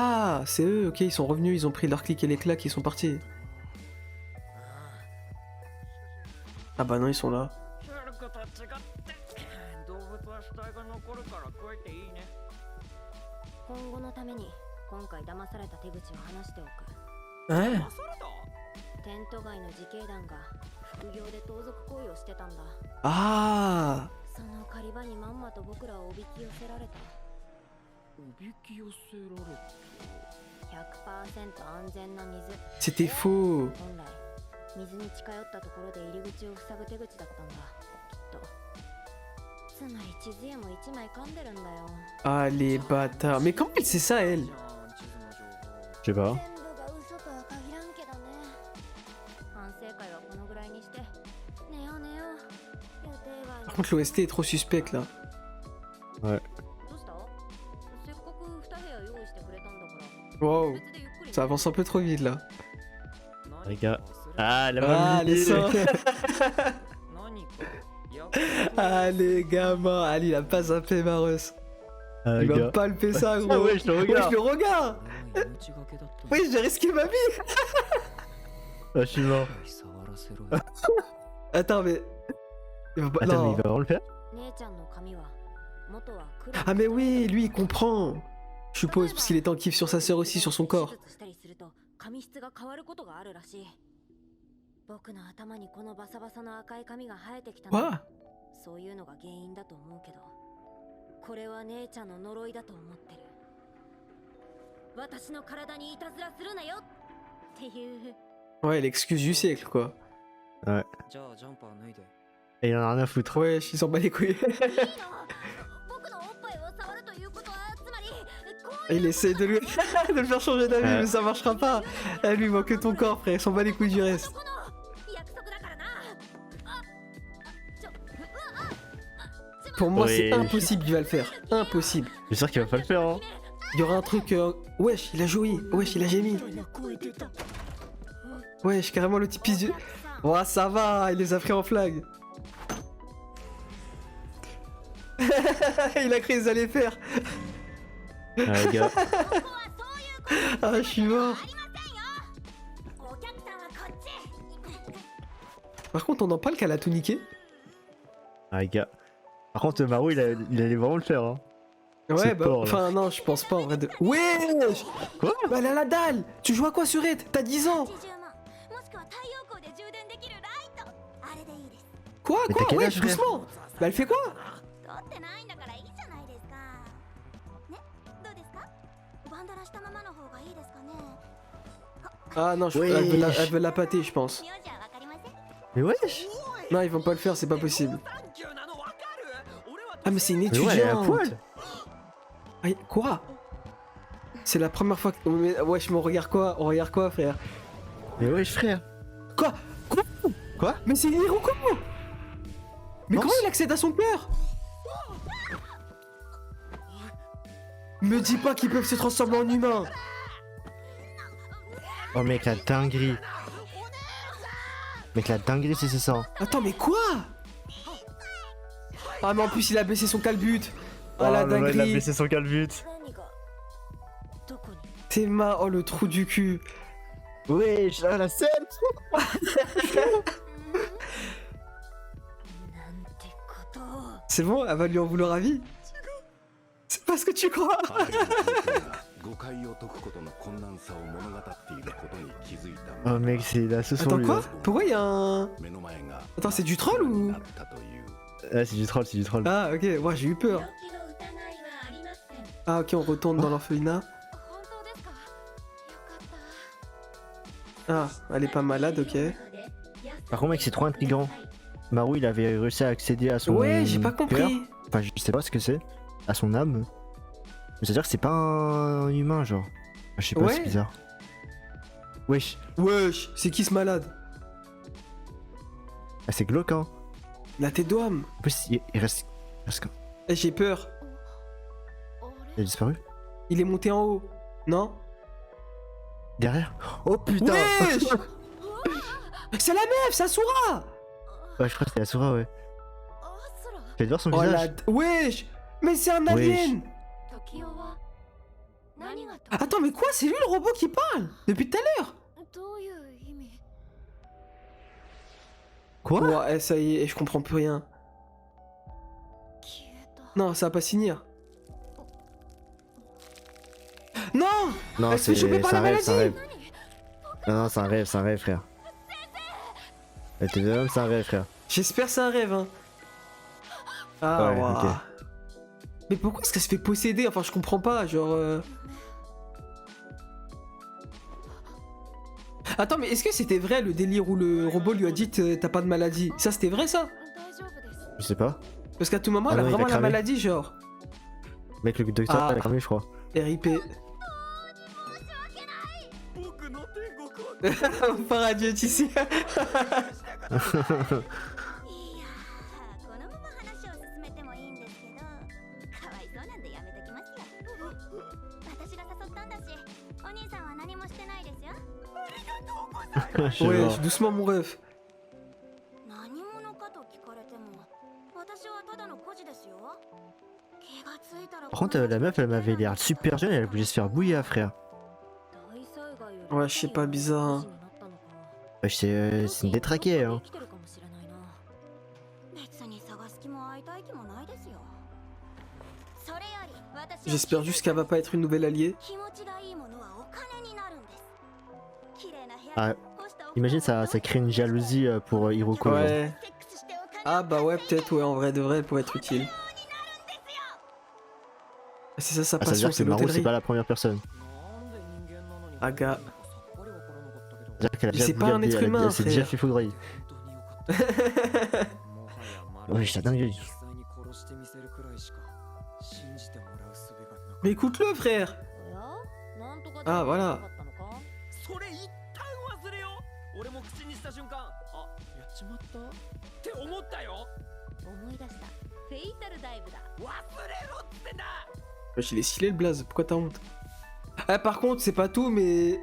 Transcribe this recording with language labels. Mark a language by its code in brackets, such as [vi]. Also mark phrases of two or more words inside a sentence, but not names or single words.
[fr] Ah, c'est eux, ok, ils sont revenus, ils ont pris leur clic et les claques, ils sont partis. Ah bah non, ils sont là. [ja] ルクと違って動物は死体が残るから食えていいね今後のために今回騙された手口を話しておく [fr] Hein? [ja] 騙されたテント街の自警団が副業で盗賊行為をしてたんだ [fr] Ah. [ja] その狩り場にまんまと僕らをおびき寄せられたおびき寄せられた 100% 安全な水 [fr] C'était faux. [ja] 本来水に近寄ったところで入り口を塞ぐ手口だったんだきっと。つまり地図絵も1枚噛んでるんだよ。 [fr] Ah les bâtards. Mais comment elle sait ça elle? [ja] じゃん地図の情報 [fr] Je sais pas. [ja] 全部が嘘とは限らんけどね。反省会はこのぐらいにして寝よう寝よう。予定外 [fr] Par contre l'OST est trop suspecte là. [ja] どうしたせっかく2部屋用意してくれたんだから [fr] Wow. [ja] 別でゆっくり [fr] Ça avance un peu trop vite là. Les gars. あ Ah, la ー mamie. les seins. [ja] 何かや [fr] Ah les gamins. Ali il a pas zappé Maros. Ah, Il va gars. palper ça Ah gros. ouais, je le Ouais, regarde. je le regarde. [ja] 命がけだったの [fr] Oui j'ai risqué ma vie. Ah, je suis mort. [ja] 触らせろ [fr] Attends mais... Il va pas... Attends, mais non. il va vraiment le faire? [ja] 姉ちゃんの髪は元は黒 [fr] Ah mais oui lui il comprend. Je suppose parce qu'il est en kiff sur sa sœur aussi sur son corps. [ja] 手術したりすると髪質が変わることがあるらしい。僕の頭にこのバサバサの赤い髪が生えてきたの [fr] Quoi? [ja] そういうのが原因だと思うけど、これは姉ちゃんの呪いだと思ってる。私の体にいたずらするなよっていう。 [fr] Ouais l'excuse du siècle quoi. [ja] じゃあジャンパー脱いで [fr] Et il en a rien à foutre. Ouais il s'en bat les couilles. [ja] いいの僕のおっぱいを触るということはつまりこう [fr] Il essaie de, lui... de le faire changer d'avis mais ça marchera pas. Elle lui manque que ton corps frère, il s'en bat les couilles du reste. [ja] この約束だからな。ちょ、 [fr] Pour moi c'est Oui. impossible qu'il va le faire. Impossible. J'espère qu'il va pas le faire, hein. Il y aura un truc... Wesh il a joué. Wesh il a gémi. Wesh carrément le petit pisse du... Oh ça va, il les a pris en flag. Il a cru qu'ils allaient faire. Ah, les gars. Ah je suis mort. [ja] お客さんはこっち。 [fr] Par contre on en parle qu'elle a tout niqué. Ah, les gars. Par contre, Maru, il allait vraiment le faire, hein. Ouais C'est bah fort, là. enfin non je pense pas en vrai de... Wesh. Quoi? Bah elle a la dalle. Tu joues à quoi sur Red? T'as 10 ans. [ja] 80 万もしくは太陽光で充電できるライト。あれでいいです。 [fr] Quoi Mais quoi t'as quel Wesh âge, frère? doucement. Bah elle fait quoi? [ja] 撮ってないんだからいいじゃないですか。ね、どうですか？バンダラしたままの方がいいですかね。 [fr] Ah non Oui. elle veut la pâter je pense. [ja] 名字はわかりません。 [fr] Mais wesh! Non ils vont pas le faire c'est pas possible. [ja] サンキューなのわかる俺は [fr] Ah mais c'est une Mais ouais, elle est à étudiante. poil! Ah, quoi? C'est la première fois que... Mais, wesh mais on regarde quoi frère? Mais wesh, frère! Quoi? Quoi? Mais c'est Hiroko! Mais Non, comment c'est- il accède à son cœur? Me dis pas qu'ils peuvent se transformer en humains! Oh, mec, la dinguerie! Mec, la dinguerie, c'est ça. Attends mais quoi? Ah mais en plus il a baissé son calbut! Ah Oh, la mais ouais, il a dinguerie! blessé son calbut! [ja] 何がどこに？ [fr] T'es oh le trou du cul! Wesh, ah, la scène! [ja] なんてことを。 [fr] C'est bon, elle va lui en vouloir à vie? C'est pas ce que tu crois! [ja] 誤解を解くことの困難さを物語っていることに気づいた。 [fr] Oh, mec, c'est la sauce sur Attends lui. quoi? Là. Pourquoi il y a un... [ja] 目の前が [fr] Attends c'est du troll ou... [ja] なったという [fr] Ah, c'est du troll, c'est du troll. Ah ok, ouais j'ai eu peur. [ja] 気の疑いはありません。 [fr] Ah ok on retourne dans l'orphelinat. [ja] 本当ですか？よかった。 [fr] Ah, elle est pas malade, ok. Par contre, mec, c'est trop intriguant. Maru, il avait réussi à accéder à son. Ouais, j'ai pas cœur. compris. Enfin, je sais pas ce que c'est. À son âme. Mais c'est-à-dire que c'est pas un humain, genre. Je sais pas, Ouais. c'est bizarre. Wesh. Wesh, c'est qui ce malade? Ah, c'est glauque, hein. La tête d'homme. En plus, il reste. Eh, j'ai peur. Il a disparu. Il est monté en haut. Non? Derrière. Oh putain! Wesh. C'est la meuf, Sasura! Ouais, je crois que c'était Asura, ouais. [ja] あ、そら。 [fr] Tu vas voir son Oh la... visage? Wesh! Mais c'est un alien! [ja] 時代は何がと [fr] Attends, mais quoi? C'est lui le robot qui parle? Depuis tout à l'heure? [ja] どういう意味？ [fr] Quoi? Ouais, ça y est, je comprends plus rien. [ja] 消えた。 [fr] Non, ça va pas finir. Non! Non, Elle se fait choper par c'est la un rêve, c'est un maladie. rêve. Non, non, c'est un rêve, frère. T'es même, c'est un rêve, frère. J'espère que c'est un rêve, hein. Ah, Ouais, ouah. ok. Mais pourquoi est-ce qu'elle se fait posséder? Enfin, je comprends pas, genre... Attends, mais est-ce que c'était vrai le délire où le robot lui a dit t'as pas de maladie? Ça, c'était vrai ça? [ja] 大丈夫です [fr] Je sais pas. Parce qu'à tout moment, Ah elle a non, il a vraiment la cramé. maladie, genre. Mec, le docteur, Ah. il a cramé, je crois. RIP. [ja] 僕の天国は [fr] Paradis ici. [ja] いやーこのまま話を進めてもいいんですけどかわいそうなんでやめときますよ私が誘ったんだしお兄さんは何もしてないですよ [fr] Je Ouais, vois. doucement mon ref. [ja] 何者かと聞かれても私はただの孤児ですよ気がついたら [fr] Par contre, la meuf, elle m'avait l'air super jeune et elle voulait se faire bouillir, frère. Ouais, je sais pas, bizarre, hein. Ouais, c'est une détraquée, hein. [ja] 別に探す気も会いたい気もないですよそれより私は [fr] J'espère juste qu'elle va pas être une nouvelle alliée. [ja] 気持ちがいいものはお金になるんです綺麗な部屋 [fr] Ah, imagine, ça crée une jalousie pour Hiroko. genre. Ouais. Ah bah ouais, peut-être, ouais, en vrai de vrai, elle pourrait être utile. C'est ça sa Ah, ça veut passion, dire c'est que Maru, c'est l'hôtellerie. pas la première personne. [ja] なんで人間なのに [fr] Aga. [ja] さっぱりわからなかったけど [fr] C'est-à-dire qu'elle a Mais déjà c'est pas un bouilli- être elle a- humain, elle s'est déjà frère. fait foudroyer. [ja] 本当によかったもはやマル [fr] Ouais, j'étais dingue. [ja] 実際に殺してみせるくらいしか信じてもらう術がなかっ [fr] Mais écoute-le, frère. Ah, voilà. [ja] それ一旦忘れよう俺も口にした瞬間あやっちまったって思ったよ思い出したフェイタルダイブだ忘れろってんだ [fr] Wesh, il est stylé le blaze, pourquoi t'as honte? Ah, par contre, c'est pas tout, mais.